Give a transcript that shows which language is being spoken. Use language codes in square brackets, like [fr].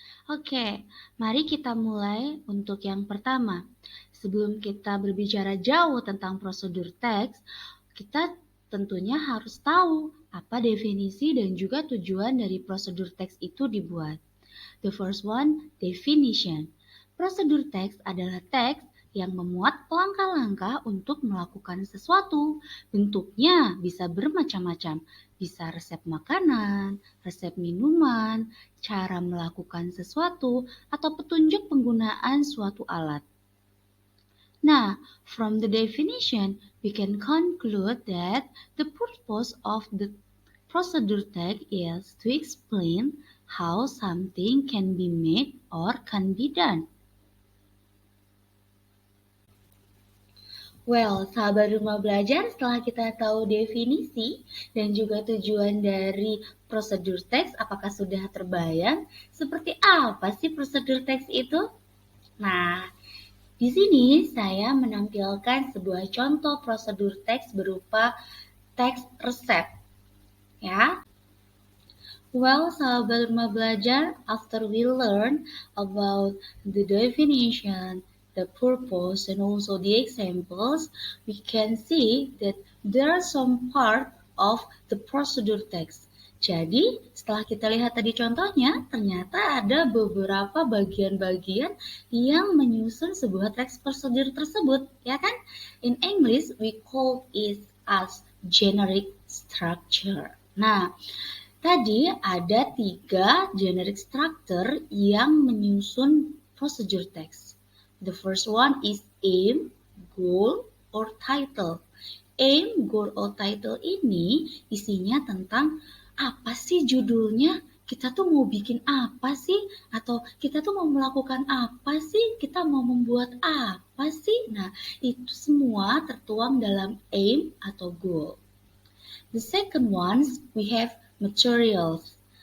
[id] Oke, mari kita mulai untuk yang pertama. Sebelum kita berbicara jauh tentang prosedur teks, kita tentunya harus tahu apa definisi dan juga tujuan dari prosedur teks itu dibuat. [en] The first one, definition. [id] Prosedur teks adalah teks yang memuat langkah-langkah untuk melakukan sesuatu. Bentuknya bisa bermacam-macam, bisa resep makanan, resep minuman, cara melakukan sesuatu, atau petunjuk penggunaan suatu alat. [en] Now, from the definition, we can conclude that the purpose of the procedure text is to explain how something can be made or can be done. [id] Well, sahabat rumah belajar, setelah kita tahu definisi dan juga tujuan dari prosedur teks, apakah sudah terbayang seperti apa sih prosedur teks itu? Nah, di sini saya menampilkan sebuah contoh prosedur teks berupa teks resep. Ya. [en] Well, sahabat rumah belajar, after we learn about the definition, the purpose, and also the examples, we can see that there are some part of the procedure text. [id] Jadi, setelah kita lihat tadi contohnya, ternyata ada beberapa bagian-bagian yang menyusun sebuah teks prosedur tersebut, ya kan? [en] In English, we call it as generic structure. [id] Nah, tadi ada 3 generic structure yang menyusun procedure text. [en] The first one is aim, goal, or title. [id] Aim, goal, or title ini isinya tentang apa sih judulnya, kita tuh mau bikin apa sih, atau kita tuh mau melakukan apa sih, kita mau membuat apa sih. Nah, itu semua tertuang dalam aim atau goal. [en] The second one, we have materials.